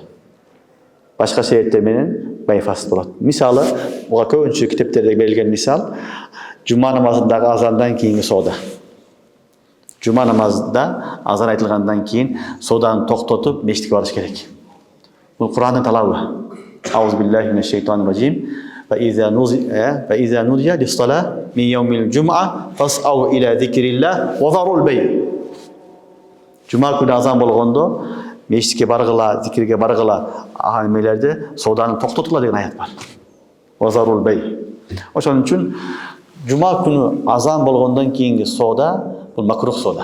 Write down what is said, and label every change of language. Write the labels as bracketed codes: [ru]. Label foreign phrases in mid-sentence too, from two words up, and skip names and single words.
[ky] Башка себептер менен бай фасик болот. Мисалы, буга көбүнчө китептерде берилген мисал, жума намазындагы азандан кийинки сода. Жума намазында азан айтылгандан кийин соданы токтотуп мечитке барыш керек. Бул Курандын талабы. [ar] أعوذ بالله من الشيطان الرجيم. فإذا نودي للصلاة من يوم الجمعة فاسعوا إلى ذكر الله وذروا البيع. [ky] Жума күнү азан болгондо мечитке баргыла, зикирге баргыла, амелерде соданы токтотула деген аят бар. [ar] وذروا البيع. [ky] Ошон үчүн жума күнү азан болгондон кийинки сода бул макрух сода.